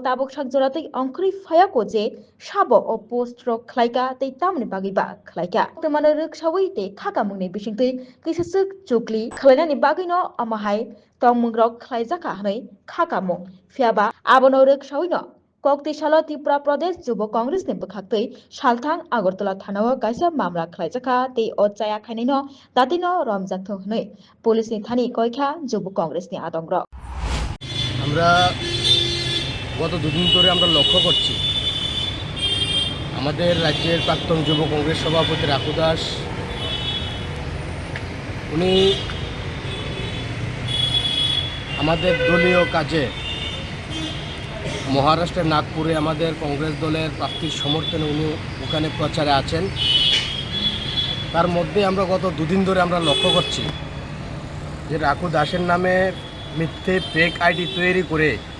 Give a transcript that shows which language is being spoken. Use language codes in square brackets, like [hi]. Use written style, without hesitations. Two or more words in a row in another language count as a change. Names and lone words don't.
[trp] tabuk sakjoratui ongkri phayako je sabo o post rok khlaika tei tamni bagiba khlaika tamano ruksawi tei khakamungni bisingtui kaisasuk chukli khlainani bagino amahai tongmungrok khlaijaka hanai khakamung fiaba abono ruksawi no Kokti Salo Tripura Pradesh Jubo Congress ni bukhaktui Salthang Agartala thanao kaisa mamla khlaijaka tei o chaya khainino datino romjakthok hnoi police ni thani koikha Jubo Congress ni adongrok [bn] আমরা গত দুদিন ধরে আমরা লক্ষ্য করছি আমাদের রাজ্যের প্রাক্তন যুব কংগ্রেস সভাপতি রাকু দাস উনি আমাদের দলীয় কাজে মহারাষ্ট্রের নাগপুরে আমাদের কংগ্রেস দলের প্রার্থীর সমর্থনে উনি ওখানে প্রচারে আছেন তার মধ্যে আমরা গত দুদিন ধরে আমরা লক্ষ্য করছি যে রাকু দাসের নামে মিথ্যে [en] fake ID [bn] তৈরি করে